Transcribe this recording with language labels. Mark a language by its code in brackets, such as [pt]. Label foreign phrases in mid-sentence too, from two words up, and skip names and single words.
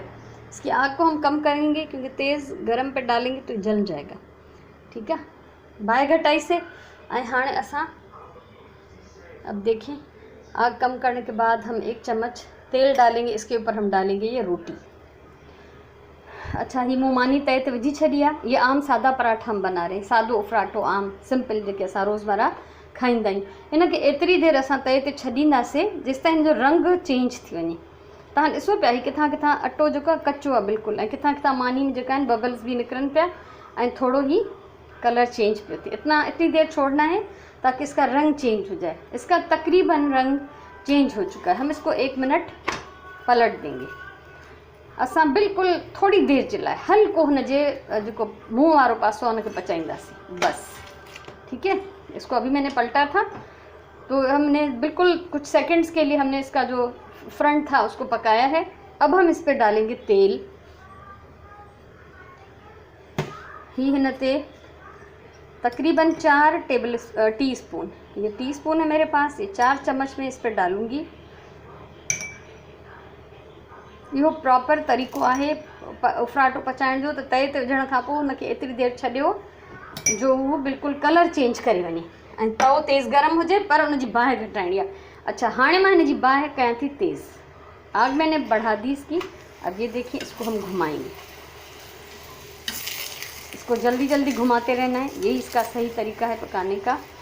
[hi] इसकी आग को हम कम करेंगे क्योंकि तेज़ गरम पे डालेंगे तो जल जाएगा। ठीक है। [sd] बाहि घटाई से। ऐं हाणे असां [hi] अब देखें, आग कम करने के बाद हम 1 चम्मच तेल डालेंगे, इसके ऊपर हम डालेंगे ये रोटी। [sd] अच्छा, ही मूं मानी तए ते विझी छॾी आहे। [hi] ये आम सादा पराठा हम बना रहे हैं, [sd] सादो उफराटो आम सिंपल जेके असां रोज़मर्रा खाईंदा आहियूं। हिनखे एतिरी देरि असां तए ते छॾींदासीं जेसिताईं हिन जो रंग चेंज थी वञे। तव्हां ॾिसो पिया ही किथां किथां अटो जेको आहे कचो आहे बिल्कुलु, ऐं किथां किथां मानी में जेका आहिनि बबल्स भी निकिरनि पिया, ऐं थोड़ो ही [en] color change [sd] पियो थिए। [hi] इतनी देर छोड़ना है ताकि इसका रंग चेंज हो जाए। इसका तकरीबन रंग चेंज हो चुका है। हम इसको 1 मिनट पलट देंगे। [sd] असां बिल्कुल थोड़ी देर जे लाइ हल्को हुनजे जेको मुंह वारो पासो आहे हुनखे पचाईंदासीं, बस। [hi] ठीक है। इसको अभी मैंने पलटा था, तो हमने बिल्कुल कुछ सेकंड्स के लिए हमने इसका जो फ्रंट था उसको पकाया है। अब हम इस पर डालेंगे तेल। [sd] ही हिन ते [hi] तकरीबन 4 टीस्पून, ये टीस्पून है मेरे पास, ये 4 चम्मच में इस पर डालूंगी। [sd] इहो प्रॉपर तरीक़ो आहे उफराटो पचाइण जो, त तए ते विझण खां पोइ हुनखे एतिरी देरि छॾियो जो उहो बिल्कुलु [en] color change [sd] करे वञे, ऐं तओ तेज़ गरम हुजे पर उनजी बाहि घटाइणी आहे। अच्छा, हाणे मां हिनजी बाहि कयां थी तेज़। [hi] आग मैंने बढ़ा दी इसकी। अब ये देखिए, इसको हम घुमाएंगे, इसको जल्दी जल्दी घुमाते रहना है, यही इसका सही तरीका है पकाने का।